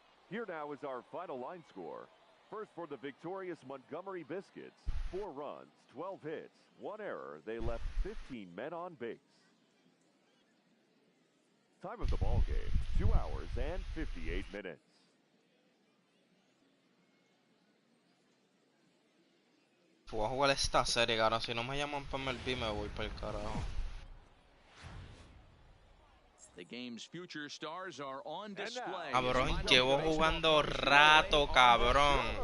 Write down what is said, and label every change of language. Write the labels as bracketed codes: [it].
[en] Here now is our final line score. First for the victorious Montgomery Biscuits. 4 runs, 12 hits, 1 error. They left 15 men on base. Time of the ball game, 2 hours and 58 minutes. [es] Voy a jugar esta serie, cabrón. Si no me llaman para MLB, me voy para el carajo. [en] The game's future stars are on display. [es] Cabrón, llevo jugando rato, cabrón.